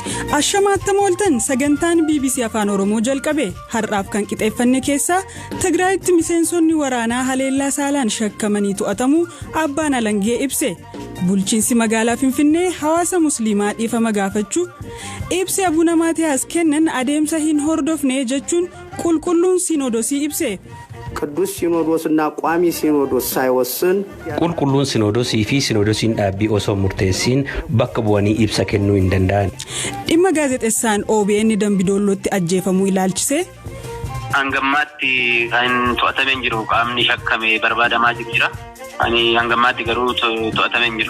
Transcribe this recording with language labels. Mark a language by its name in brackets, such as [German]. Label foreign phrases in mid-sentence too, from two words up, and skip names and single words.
[Oromo] Ashamaattam ooltan sagantaan BBC Afaan Oromoo jalqabe har'aaf kan qixeeffanne keessa Tigraayitti miseensonni waraanaa haleellaa saalaan shakkamanii to'atamu abbaan alangee ibse. Bulchiinsi magaalaa Finfinnee hawaasa musliimaa dhifama gaafachuu ibse Abuna Maatiyaas kennan adeemsa hin hordofne jechuun qulqulluun sinodosii ibse. [Amharic] ቅዱስ ሲኖዶስና ቋሚ ሲኖዶስ ሳይወስን [Oromo] qulqulluun sinodosii fi sinodosiin dhaabbii osoo murteessiin bakka bu'anii ibsa kennuu hin danda'an. Dhimma gaazexeessaan OBN Dambidollootti ajjeefamuu ilaalchise. Hangammaatti kan to'atamee jiru qaamni shakkame barbaadamaa jira. Ani hangammaatti garuu to'atamee jiru.